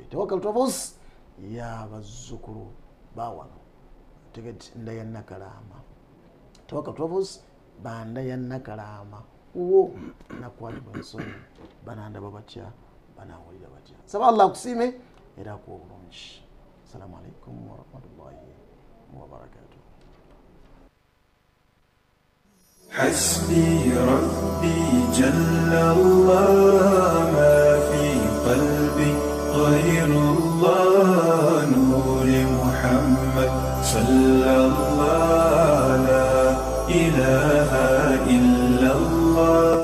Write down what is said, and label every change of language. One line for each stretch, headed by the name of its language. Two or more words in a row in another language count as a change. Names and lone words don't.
Ganda: Tawakkal Travels y'abazzukulu bawano tegeti nda ya Nakalaama. Tawakkal Travels banda ya Nakalaama uwo nakwalibwa ensonyi banandaba batya banawulira batya. Saba Allah akusiime era akuwa obulungi.
Arabic: السلام عليكم ورحمة الله وبركاته. حسبي ربي جل الله ما في قلبي غير الله نور محمد صلى الله لا إله إلا الله